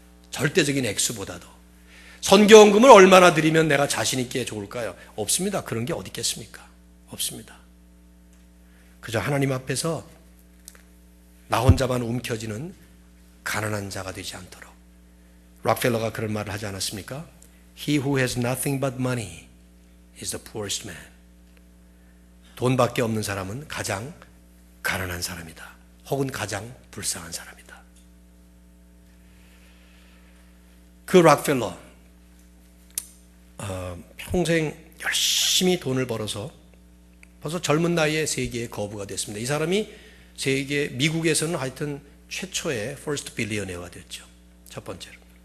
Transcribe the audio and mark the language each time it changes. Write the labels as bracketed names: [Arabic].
[Korean] 절대적인 액수보다도. 선교원금을 얼마나 드리면 내가 자신 있게 좋을까요? 없습니다. 그런 게 어디 있겠습니까? 없습니다. 그저 하나님 앞에서 나 혼자만 움켜쥐는 가난한 자가 되지 않도록. 락펠러가 그런 말을 하지 않았습니까? [English] He who has nothing but money is the poorest man. [Korean] 돈밖에 없는 사람은 가장 가난한 사람이다. 혹은 가장 불쌍한 사람이다. 그 락펠러 평생 열심히 돈을 벌어서 벌써 젊은 나이에 세계의 거부가 됐습니다. 이 사람이 미국에서는 하여튼 최초의 [English] first billionaire [Korean] 가 됐죠. 첫 번째로.